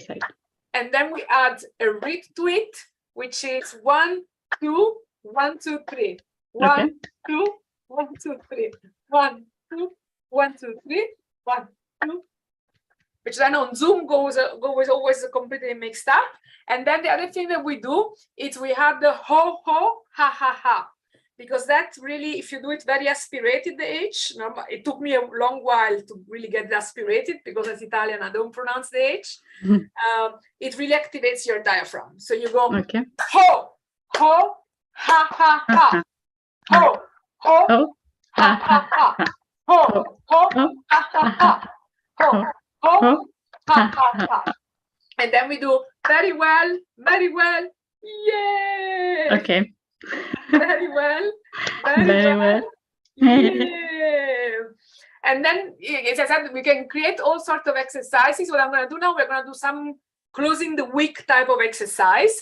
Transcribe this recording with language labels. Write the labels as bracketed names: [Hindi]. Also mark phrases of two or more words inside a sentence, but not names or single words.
[English] And then we add a read to it, which is 1, 2, 1, 2, 3. 1, 2, 1, 2, 3. 1, 2, 1, 2, 3. 1, 2. Which then on Zoom goes always completely mixed up. And then the other thing that we do is we have the ho ho ha ha ha. Because that really, if you do it very aspirated, the H, it took me a long while to really get aspirated, because as Italian, I don't pronounce the H. It really activates your diaphragm. So you go ho, ho, ha, ha, ha. Ho, ho, ha, ha, ha. Ho, ho, ha, ha, ha. Ho, ho, ha, ha, ha. And then we do very well, yay! Okay. Very well, very well. Yeah. And then, as I said, we can create all sorts of exercises. What I'm going to do now, we're going to do some closing the week type of exercise.